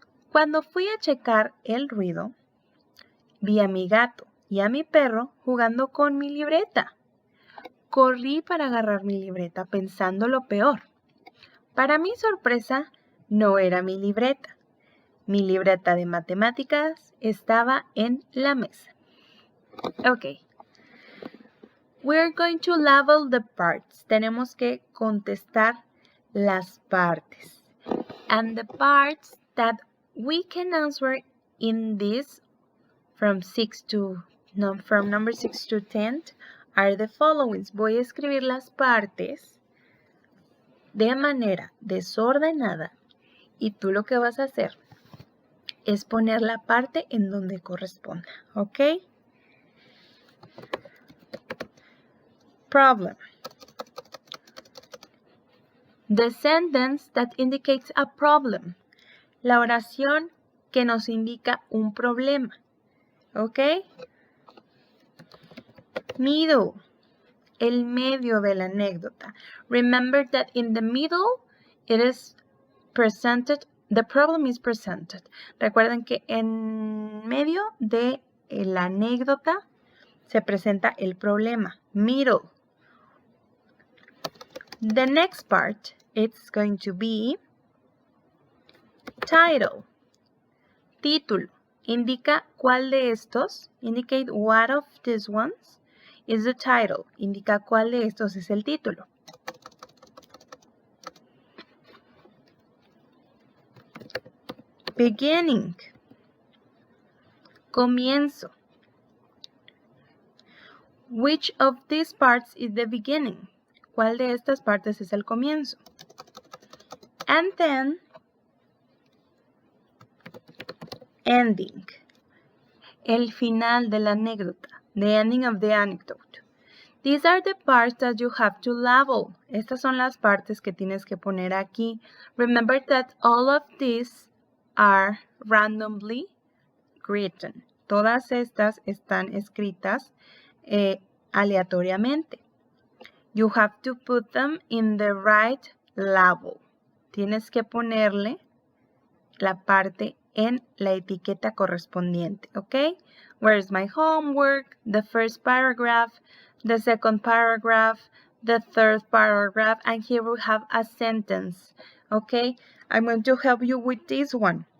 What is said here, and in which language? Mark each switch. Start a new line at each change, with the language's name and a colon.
Spanish: Cuando fui a checar el ruido, vi a mi gato y a mi perro jugando con mi libreta. Corrí para agarrar mi libreta pensando lo peor. Para mi sorpresa, no era mi libreta. Mi libreta de matemáticas estaba en la mesa. Ok.
English: We're going to label the parts.
Spanish: Tenemos que contestar las partes.
English: And the parts that we can answer in this from number 6 to 10 are the following.
Spanish: Voy a escribir las partes de manera desordenada y tú lo que vas a hacer es poner la parte en donde corresponda, ¿ok?
English: Problem. The sentence that indicates a problem.
Spanish: La oración que nos indica un problema. ¿Ok? Middle. El medio de la anécdota.
English: Remember that in the middle it is presented, the problem is presented.
Spanish: Recuerden que en medio de la anécdota se presenta el problema.
English: Middle. The next part, it's going to be title. Título.
Spanish: Indica cuál de estos,
English: indicate what of these ones is the title.
Spanish: Indica cuál de estos es el título.
English: Beginning. Comienzo. Which of these parts is the beginning?
Spanish: ¿Cuál de estas partes es el comienzo?
English: And then, ending.
Spanish: el final de la anécdota,
English: the ending of the anecdote. These are the parts that you have to label.
Spanish: Estas son las partes que tienes que poner aquí.
English: Remember that all of these are randomly written.
Spanish: Todas estas están escritas aleatoriamente.
English: You have to put them in the right label.
Spanish: Tienes que ponerle la parte en la etiqueta correspondiente, ¿ok?
English: Where's my homework? The first paragraph, the second paragraph, the third paragraph, and here we have a sentence, ¿ok? I'm going to help you with this one.